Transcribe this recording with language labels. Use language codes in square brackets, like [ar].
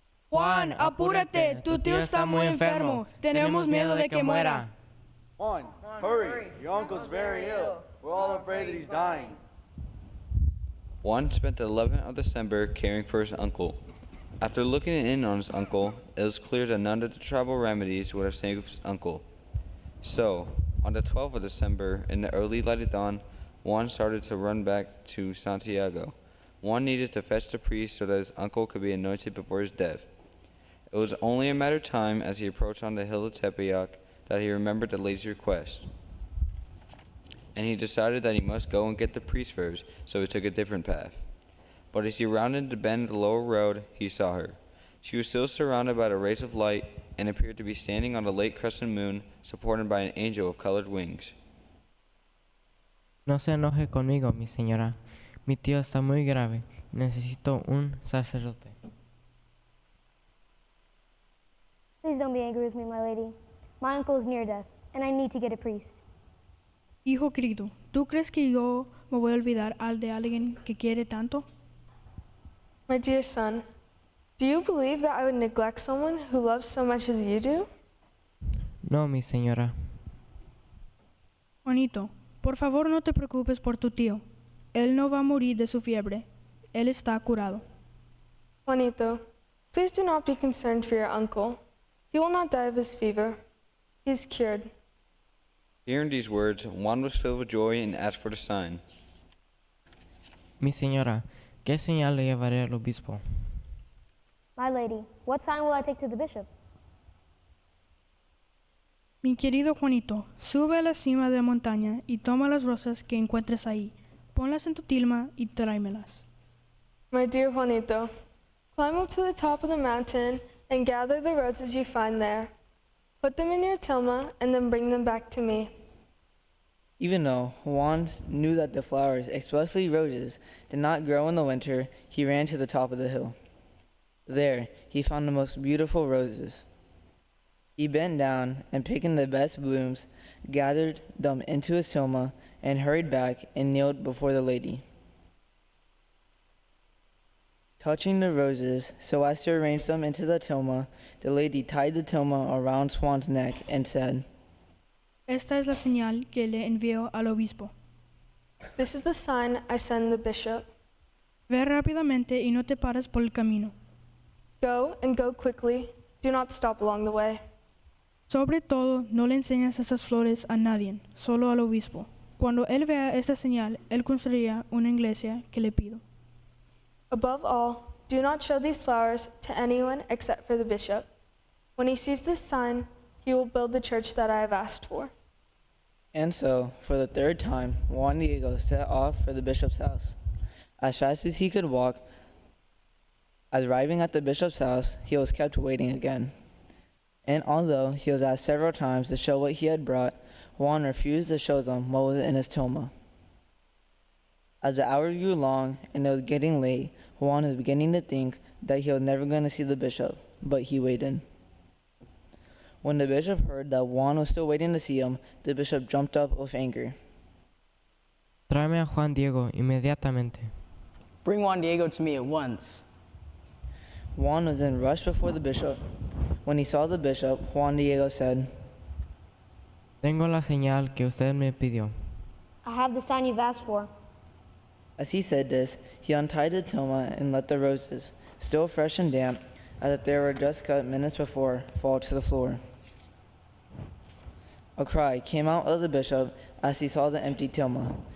[es] Juan, apúrate, tu tío está muy enfermo. Tenemos miedo de que muera. [en] Juan, hurry. Your uncle's very ill. We're all afraid that he's dying. Juan spent the 11th of December caring for his uncle. After looking in on his uncle, it was clear that none of the tribal remedies would have saved his uncle. So, on the 12th of December, in the early light of dawn, Juan started to run back to Santiago. Juan needed to fetch the priest so that his uncle could be anointed before his death. It was only a matter of time as he approached on the hill of Tepeyac that he remembered the lady's request. And he decided that he must go and get the priest first, so he took a different path. But as he rounded the bend of the lower road, he saw her. She was still surrounded by the rays of light and appeared to be standing on the late crescent moon, supported by an angel of colored wings. [es] No se enoje conmigo, mi señora. Mi tío está muy grave y necesito un sacerdote. [en] Please don't be angry with me, my lady. My uncle is near death, and I need to get a priest. [es] Hijo querido, ¿tú crees que yo me voy a olvidar de alguien que quiere tanto? [en] My dear son, do you believe that I would neglect someone who loves so much as you do? [es] No, mi señora. Juanito, por favor no te preocupes por tu tío. Él no va a morir de su fiebre. Él está curado. [en] Juanito, please do not be concerned for your uncle. He will not die of his fever. He is cured. Hearing these words, Juan was filled with joy and asked for the sign. [es] Mi señora, ¿qué señal le llevaré al obispo? [en] My lady, what sign will I take to the bishop? [es] Mi querido Juanito, sube a la cima de la montaña y toma las rosas que encuentres ahí. Ponlas en tu tilma y tráemelas. [en] My dear Juanito, climb up to the top of the mountain and gather the roses you find there. Put them in your tilma and then bring them back to me. Even though Juan knew that the flowers, especially roses, did not grow in the winter, he ran to the top of the hill. There, he found the most beautiful roses. He bent down and, picking the best blooms, gathered them into his tilma and hurried back and kneeled before the lady. Touching the roses so as to arrange them into the tilma, the lady tied the tilma around Juan's neck and said, [es] Esta es la señal que le envío al obispo. [en] This is the sign I send the bishop. [es] Ve rápidamente y no te pares por el camino. [en] Go and go quickly. Do not stop along the way. [es] Sobre todo, no le enseñas esas flores a nadie, solo al obispo. Cuando él vea esta señal, él construirá una iglesia que le pido. [en] Above all, do not show these flowers to anyone except for the bishop. When he sees this sign, he will build the church that I have asked for. And so, for the third time, Juan Diego set off for the bishop's house. As fast as he could walk, arriving at the bishop's house, he was kept waiting again. And although he was asked several times to show what he had brought, Juan refused to show them what was in his tilma. As the hours grew long and it was getting late, Juan was beginning to think that he was never going to see the bishop, but he waited. When the bishop heard that Juan was still waiting to see him, the bishop jumped up with anger. [es] Tráeme a Juan Diego inmediatamente. [en] Bring Juan Diego to me at once. Juan was then rushed before the bishop. When he saw the bishop, Juan Diego said, [es] Tengo la señal que usted me pidió. [en] I have the sign you've asked for. As he said this, he untied the tilma and let the roses, still fresh and damp, as if they were just cut minutes before, fall to the floor. A cry came out of the bishop as he saw the empty tilma.